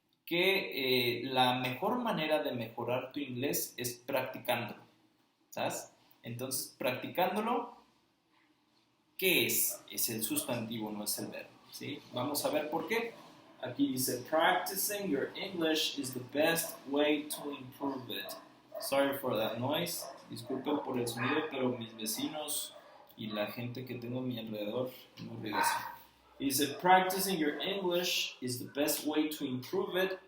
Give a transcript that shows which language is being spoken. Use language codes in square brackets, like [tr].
[es] Que la mejor manera de mejorar tu inglés es practicándolo. ¿Sabes? Entonces, practicándolo, ¿qué es? Es el sustantivo, no es el verbo. ¿Sí? Vamos a ver por qué. Aquí dice, [en] practicing your English is the best way to improve it. Sorry for that noise. [es] Disculpen por el sonido, pero mis vecinos y la gente que tengo a mi alrededor no regresan. Dice, [en] practicing your English is the best way to improve it.